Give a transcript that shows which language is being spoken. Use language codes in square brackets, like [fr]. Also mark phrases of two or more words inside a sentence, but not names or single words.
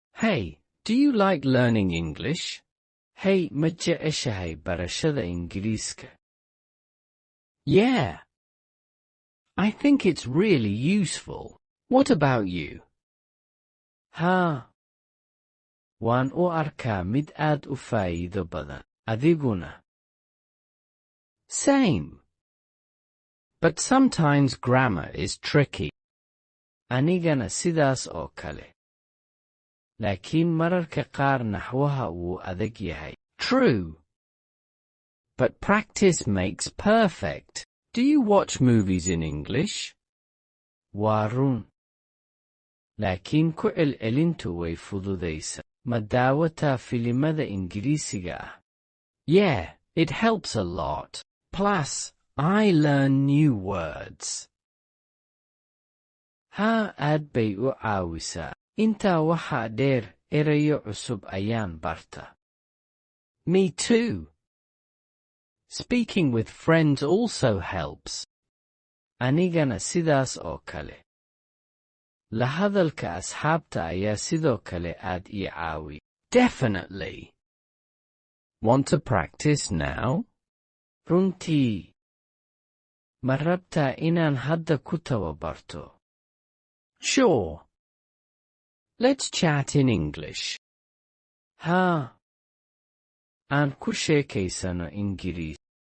[en] Hey, do you like learning English? [so] Hey, ma jeceshahay barashada Ingiriiska? [en] Yeah. I think it's really useful. What about you? [so] Haa. Waan u arkaa mid aad u faa'iido badan. Adiguna? [en] Same. But sometimes grammar is tricky. [so] Anigana sidaas oo kale. Laakiin mararka qaar naxwaha wuu adag yahay. [en] True. But practice makes perfect. Do you watch movies in English? [so] Waa run. Laakiin ku celcelintu way fududaysa. Ma daawataa filimada Ingiriisiga ah? [en] Yeah, it helps a lot. Plus, I learn new words. [so] Haa, aad bay u caawisaa. Intaa waxaa dheer, erayo cusub ayaan barta. [en] Me too. Speaking with friends also helps. [so] Anigana sidaas oo kale. La hadalka asxaabta ayaa sidoo kale aad ii caawi. [en] Definitely. Want to practice now? [so] Runtii. Ma rabtaa inaan hadda ku tababarto? [en] Sure. Let's chat in English. [so] Haa. Aan ku sheekaysano Ingiriisi.